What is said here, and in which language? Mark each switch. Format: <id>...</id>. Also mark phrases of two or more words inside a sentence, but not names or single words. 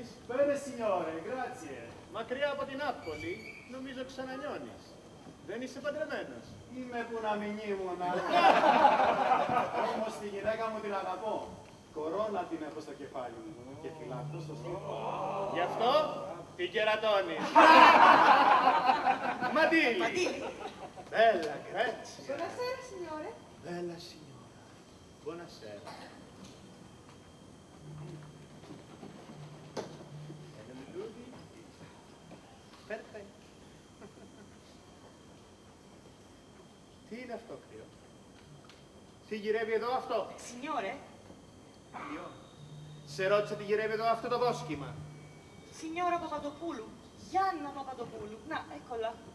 <it>Bene, signore, grazie.</it> <el>Μακριά από την Νάπολη, νομίζω ξανανιώνεις. Δεν είσαι παντρεμένος? Είμαι που να μην ήμουν. Όμως τη γυναίκα μου την αγαπώ. Κορώνα την έχω στο κεφάλι μου και φυλακτώ στο στήθο. Γι' αυτό την κερατώνεις. Μαντήλι. Μαντήλι.</el> <it>Bella, grazie. Buonasera, signore. Bella signora. Buonasera. Perfetto.</it> <el>Τι είναι αυτό, κρύο? Τι γυρεύει εδώ αυτό?</el> <it>Signore?</it> <el>Κρύο. Σε ρώτησα τι γυρεύει εδώ αυτό το δόσκημα.</el> <it>Signora Papadopoulou. Gianna Papadopoulou.</it> <el>Να, eccola.</el>